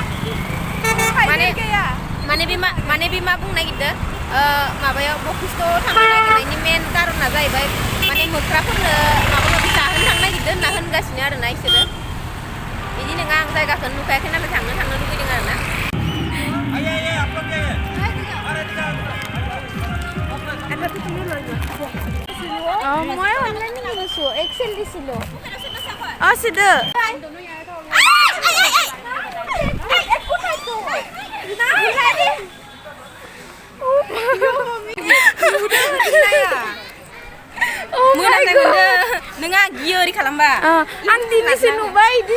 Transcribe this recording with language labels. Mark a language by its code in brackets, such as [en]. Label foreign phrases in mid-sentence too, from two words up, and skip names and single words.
[brx] माने बे मा बुंनो नागिरदों माबायाव बशिष्टआव थांनो नागिरनायनि मेन कारना जाहैबाय माने मोख्राफोरनो माबा माबि जाहोनो थांनो नागिरदों होनना होनगासिनो आरोना इसोरो बिदि नङा आं जायगाखौनो नुखायाखै नालाय थांनो लुबैदों आरोना [as] মই অনলাইনে কিনিছো এক্সেল দিছিলো সিধু [brx] मोनांनाय मोनदो नों आं गियो ओरै खालामबा आं दिनैसो नुबाय बिदि